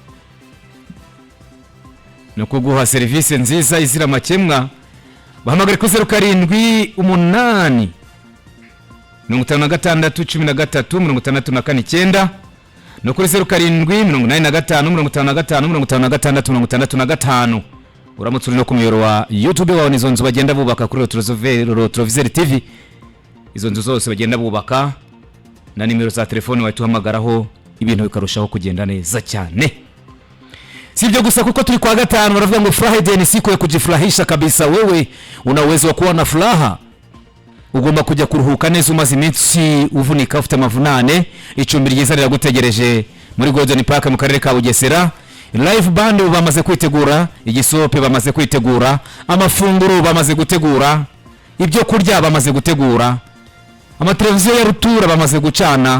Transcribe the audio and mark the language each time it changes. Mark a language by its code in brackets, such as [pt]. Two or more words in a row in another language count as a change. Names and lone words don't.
[rw] no kuguha serivisi nziza izira makemwa bahamagare ku 0788 5613 no kuri 0785555665 uramutse uri no ku muyoboro wa YouTube wawe nizo nzu bagenda bubaka kuri Retroviseur TV izo nzu zose bagenda bubaka na nimero za telefone wahituhamagaraho ibintu bikarushaho kugenda neza cyane sivyo gusa kuko turi kwa gatanu baravuga ngo Friday [sw] ni siku ya kujifurahisha kabisa wewe una uwezo wa kuwa na furaha [rw] ugomba kujya kuruhuka neza umaze iminsi uvunika ufite amavunane. Icumbi ryiza riragutegereje muri Golden Park mu karere ka Bugesera. [en] Live band [rw] bamaze kwitegura, igisope bamaze kwitegura, amafunguro bamaze gutegura, ibyo kurya bamaze gutegura, amateleviziyo ya rutura bamaze gucana.